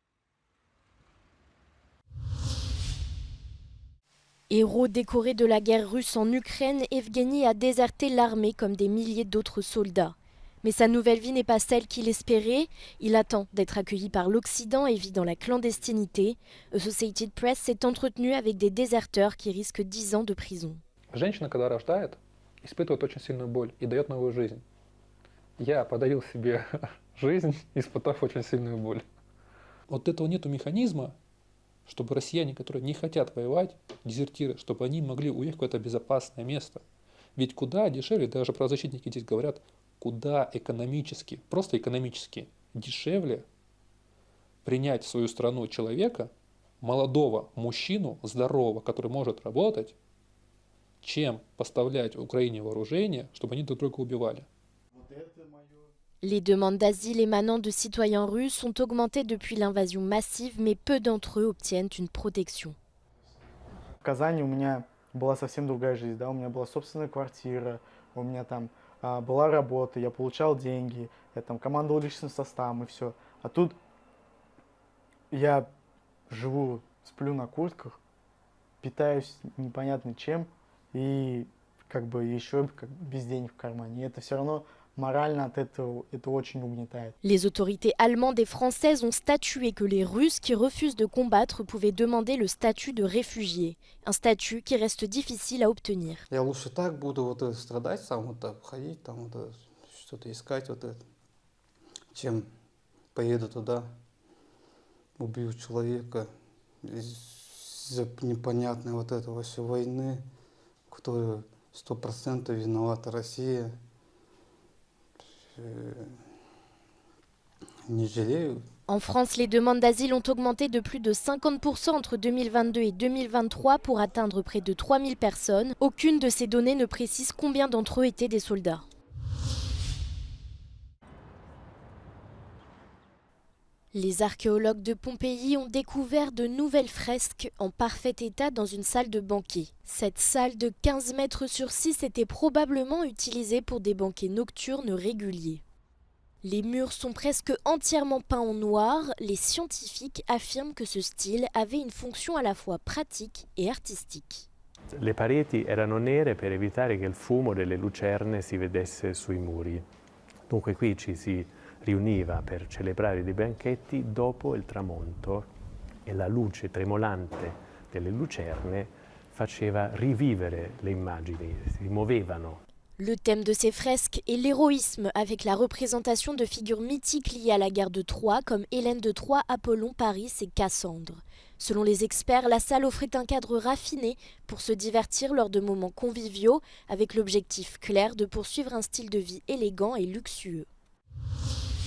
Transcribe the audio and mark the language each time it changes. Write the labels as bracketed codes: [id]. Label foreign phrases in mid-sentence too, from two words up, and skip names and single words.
[fr] Héros décoré de la guerre russe en Ukraine, Evgeny a déserté l'armée comme des milliers d'autres soldats. Mais sa nouvelle vie n'est pas celle qu'il espérait. Il attend d'être accueilli par l'Occident et vit dans la clandestinité. Associated Press s'est entretenu avec des déserteurs qui risquent 10 ans de prison. [ru] Женщина, когда рождает, испытывает очень сильную боль и дает новую жизнь. Я подарил себе жизнь, испытав очень сильную боль. Вот этого нету механизма, чтобы россияне, которые не хотят воевать, дезертиры, чтобы они могли уехать в какое-то безопасное место. Ведь куда дешевле, даже правозащитники здесь говорят, куда экономически, просто экономически дешевле принять в свою страну человека, молодого мужчину, здорового, который может работать, чем поставлять Украине вооружение, чтобы они друг друга убивали. [fr] Les demandes d'asile émanant de citoyens russes ont augmenté depuis l'invasion massive, mais peu d'entre eux obtiennent une protection. [ru] В Казани у меня была совсем другая жизнь, да, у меня была собственная квартира, у меня там была работа, я получал деньги, я там командовал личным составом и все. А тут я живу, сплю на куртках, питаюсь непонятно чем, и как бы еще как без денег в кармане. И это все равно морально от этого это очень угнетает. [fr] Les autorités allemandes et françaises ont statué que les Russes qui refusent de combattre pouvaient demander le statut de réfugié, un statut qui reste difficile à obtenir. [ru] Я лучше так буду вот страдать, сам вот так ходить, там вот что-то искать вот это, чем поеду туда, убью человека из-за непонятной вот этого всей войны, в которой 100% виновата Россия. Не жалею. [fr] En France, les demandes d'asile ont augmenté de plus de 50% entre 2022 et 2023 pour atteindre près de 3000 personnes. Aucune de ces données ne précise combien d'entre eux étaient des soldats. Les archéologues de Pompéi ont découvert de nouvelles fresques en parfait état dans une salle de banquet. Cette salle de 15 mètres sur 6 était probablement utilisée pour des banquets nocturnes réguliers. Les murs sont presque entièrement peints en noir. Les scientifiques affirment que ce style avait une fonction à la fois pratique et artistique. [it] Le pareti erano nere per evitare che il fumo delle lucerne si vedesse sui muri. Dunque qui ci si riuniva per celebrare dei banchetti dopo il tramonto e la luce tremolante delle lucerne faceva rivivere le immagini, si muovevano. [fr] Le thème de ces fresques est l'héroïsme, avec la représentation de figures mythiques liées à la guerre de Troie, comme Hélène de Troie, Apollon, Paris et Cassandre. Selon les experts, la salle offrait un cadre raffiné pour se divertir lors de moments conviviaux, avec l'objectif clair de poursuivre un style de vie élégant et luxueux.